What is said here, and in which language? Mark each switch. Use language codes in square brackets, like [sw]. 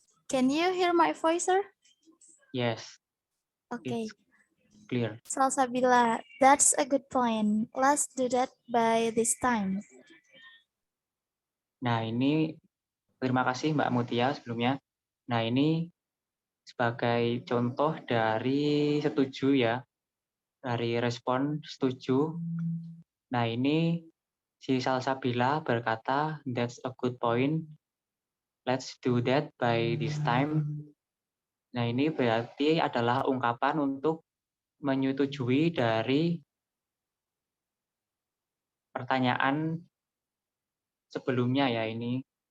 [en] Can you hear my voice, Sir? Yes, Okay. it's clear. Salsabila, that's a good point. Let's do that by this time. [id] Nah, ini terima kasih Mbak Mutia sebelumnya. Nah, ini sebagai contoh dari setuju ya, dari respon setuju. Nah, ini si Salsabila berkata, [en] that's a good point. Let's do that by this time. [id] Nah, ini berarti adalah ungkapan untuk menyetujui dari pertanyaan sebelumnya ya ini.